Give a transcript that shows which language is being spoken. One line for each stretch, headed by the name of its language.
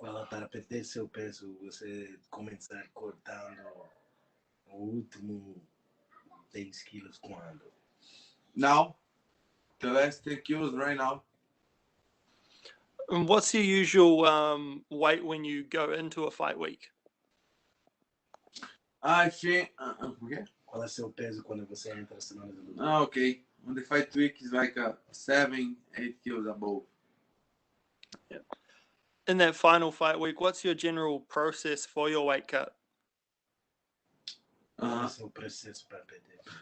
Portuguese: para perder seu peso, você começar cortando o último 10 quilos quando?
English: Now, the last 10 kilos right now. And what's your usual weight when you go into a fight week? I think, okay.
Portuguese: Qual é seu peso quando você entra na semana de luta?
English: Okay. On the fight week is like 7, 8 kilos above. Yeah. In that final fight week, what's your general process for your weight cut?
Portuguese: Qual é seu processo para perder?